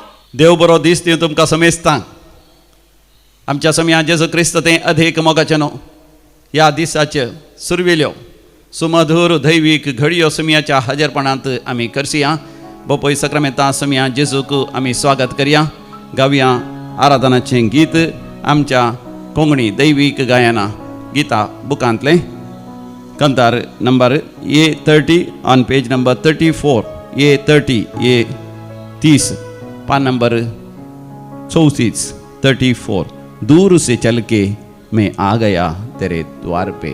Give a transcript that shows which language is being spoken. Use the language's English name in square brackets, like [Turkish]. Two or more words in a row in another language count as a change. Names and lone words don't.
[Konkani] देव बरो दीस दिवं तुमकां समेस्तां. आमच्या समया जेजू क्रिस्त तें अधिक मोगाचें ह्या दिसाच्यो सुरविल्यो सुमधूर दैवीक घडयो समयाच्या हजरपणांत आमी करसिया. बोपय सक्रामेंता समया जेजूक आमी स्वागत करया. गावया आराधनाचें गीत आमच्या कोंकणी दैवीक गायना गिता बुकांतलें कंतार नंबर A30 [English] on page number [Konkani] 34 A30 A30 पान नंबर 34 34. [Hindi] दूर से चल के मैं आ गया तेरे द्वार पे.